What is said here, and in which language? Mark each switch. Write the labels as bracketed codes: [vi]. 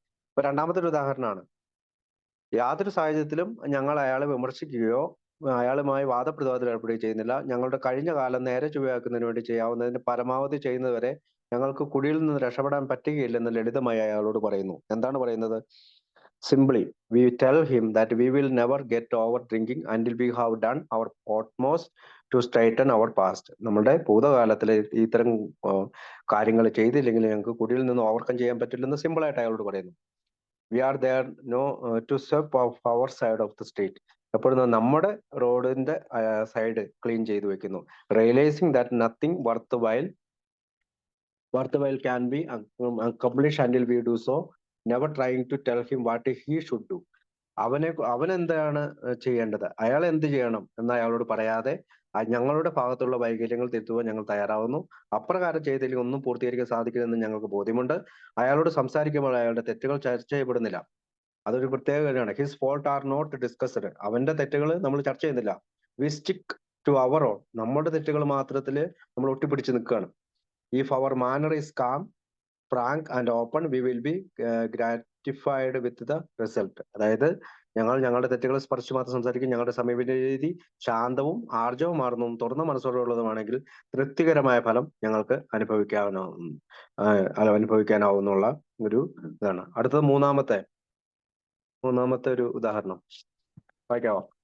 [ml] ഇപ്പൊ രണ്ടാമത്തെ ഒരു ഉദാഹരണമാണ്. യാതൊരു സാഹചര്യത്തിലും ഞങ്ങൾ അയാളെ വിമർശിക്കുകയോ അയാളുമായി വാദപ്രതിവാദത്തിൽ ഏർപ്പെടുകയോ ചെയ്യുന്നില്ല. ഞങ്ങളുടെ കഴിഞ്ഞ കാലം നേരെ ചൊവ്വയാക്കുന്നതിന് വേണ്ടി ചെയ്യാവുന്നതിന് പരമാവധി ചെയ്യുന്നതുവരെ ഞങ്ങൾക്ക് കുടിയിൽ നിന്ന് രക്ഷപ്പെടാൻ പറ്റുകയില്ലെന്ന് ലളിതമായി അയാളോട് പറയുന്നു. എന്താണ് പറയുന്നത്? [en] Simply, we tell him that we will never get over drinking until we have done our utmost to straighten our past. [ml] നമ്മുടെ ഭൂതകാലത്തിലെ ഇത്തരം കാര്യങ്ങൾ ചെയ്തില്ലെങ്കിൽ ഞങ്ങൾക്ക് കുടിയിൽ നിന്ന് ഓവർകം ചെയ്യാൻ പറ്റില്ലെന്ന് സിമ്പിൾ ആയിട്ട് അയാളോട് പറയുന്നു. [en] We are there no to serve our side of the street. [ml] എപ്പോഴും നമ്മുടെ റോഡിന്റെ സൈഡ് ക്ലീൻ ചെയ്തു വെക്കുന്നു. [en] Realising that nothing worthwhile can be accomplished until we do so, never trying to tell him what he should do. [ml] അവൻ എന്താണ് ചെയ്യേണ്ടത്, അയാൾ എന്ത് ചെയ്യണം എന്ന് അയാളോട് പറയാതെ ഞങ്ങളുടെ ഭാഗത്തുള്ള വൈകല്യങ്ങൾ തിരുത്തുവാൻ ഞങ്ങൾ തയ്യാറാവുന്നു. അപ്രകാരം ചെയ്തില്ലെങ്കിൽ ഒന്നും പൂർത്തീകരിക്കാൻ സാധിക്കില്ലെന്ന് ഞങ്ങൾക്ക് ബോധ്യമുണ്ട്. അയാളോട് സംസാരിക്കുമ്പോൾ അയാളുടെ തെറ്റുകൾ ചർച്ച ചെയ്യപ്പെടുന്നില്ല. അതൊരു പ്രത്യേക കാര്യമാണ്. [en] His fault are not discussed. [ml] അവന്റെ തെറ്റുകൾ നമ്മൾ ചർച്ച ചെയ്യുന്നില്ല. [en] We stick to our own. [ml] നമ്മുടെ തെറ്റുകൾ മാത്രത്തിൽ നമ്മൾ ഒട്ടിപ്പിടിച്ച് നിൽക്കുകയാണ്. [en] If our manner is calm, frank and open, we will be gratified with the result. [ml] അതായത് ഞങ്ങളുടെ തെറ്റുകളെ സ്പർശിച്ച് മാത്രം സംസാരിക്കും. ഞങ്ങളുടെ സമീപന രീതി ശാന്തവും ആർജവമാർന്നതും തുറന്ന മനസ്സോടുള്ളതുമാണെങ്കിൽ തൃപ്തികരമായ ഫലം ഞങ്ങൾക്ക് അനുഭവിക്കാനാവുന്നുള്ള ഒരു ഇതാണ്. അടുത്തത് മൂന്നാമത്തെ ഒരു ഉദാഹരണം വായിക്കാവോ?